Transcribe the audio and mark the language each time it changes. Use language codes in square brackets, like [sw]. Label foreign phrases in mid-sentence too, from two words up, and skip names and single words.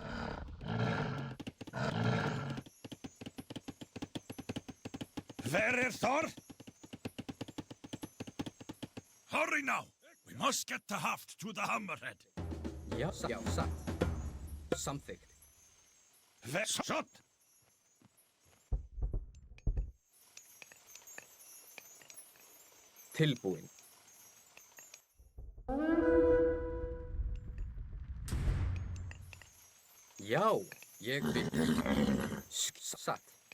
[en] Where is Thor? Hurry now. We must get the haft to the hammerhead. [is] Já, satt. Samþykkt. [en] Where shot. [is] Tilbúin. Já, ég vil. Satt.